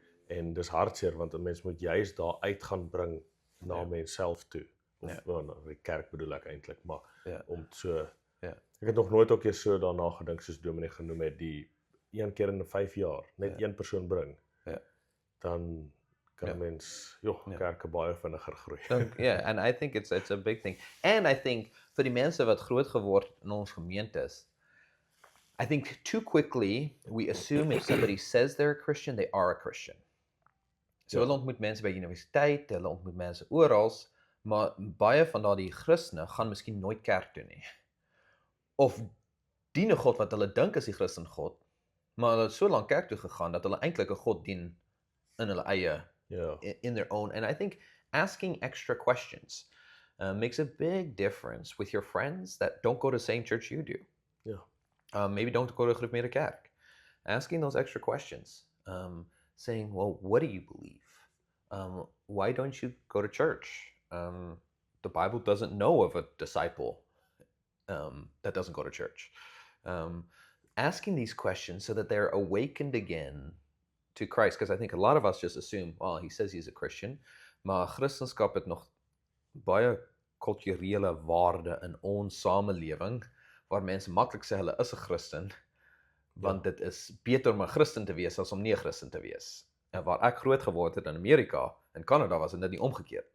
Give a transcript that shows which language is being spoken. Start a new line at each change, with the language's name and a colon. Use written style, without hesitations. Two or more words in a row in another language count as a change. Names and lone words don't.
Afrikaans: En dis hartseer want 'n mens moet juist daar uit gaan bring na mens self toe. Of die kerk bedoel ek eintlik, maar om so ek het nog nooit ook eens so daarna gedink soos Dominee genoem het, die een keer in 5 jaar net een persoon bring. Dan kan mens kerke baie vinniger groei.
English: And I think it's a big thing. And I think
Afrikaans: vir die mense wat groot geword het in ons gemeentes,
English: I think too quickly we assume if somebody says they're a Christian, they are a Christian.
Afrikaans: So hulle ontmoet mense by universiteit, hulle ontmoet mense oral, maar baie van daardie Christene gaan miskien nooit kerk toe nie. Of dien 'n God wat hulle dink is die Christen God, maar hulle het so lank kerk toe gegaan dat hulle eintlik 'n God dien in hulle eie,
English: in their own. And I think asking extra questions makes a big difference with your friends that don't go to the same church you do. Maybe don't go to
Afrikaans: 'n gereformeerde kerk.
English: Asking those extra questions. Saying, well, what do you believe? Why don't you go to church? The Bible doesn't know of a disciple that doesn't go to church. Asking these questions so that they're awakened again to Christ, because I think a lot of us just assume, oh, he says he's a Christian,
Afrikaans: maar Christendom het nog baie kulturele waarde in ons samelewing, waar mense maklik sê hulle is 'n Christen, want dit is beter om 'n Christen te wees as om nie 'n Christen te wees. En waar ek groot geword het in Amerika, in Kanada, was dit nie omgekeerd.